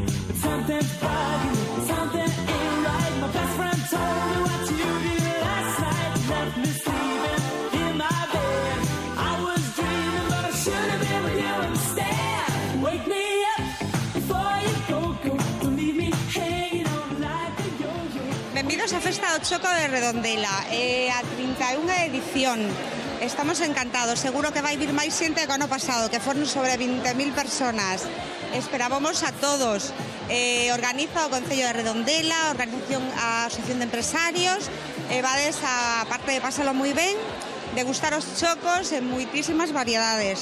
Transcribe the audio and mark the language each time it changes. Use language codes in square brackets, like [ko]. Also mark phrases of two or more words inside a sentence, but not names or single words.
[en] But something's bugging me, something ain't right. My best friend told me what you did last night. Left me sleeping in my bed. I was dreaming, but I should have been with you instead. Wake me up before you go. Don't leave me hanging on like a yo-yo. [gl] Benvidos á Festa do Choco de Redondela, a 31ª edición. Estamos encantados, seguro que vai vir máis xente que o ano pasado, que foron sobre 20.000 personas. Esperábamos a todos. Organiza o Concello de Redondela, a Asociación de Empresarios, vades a parte de pasalo moi ben, degustar os chocos en moitísimas variedades.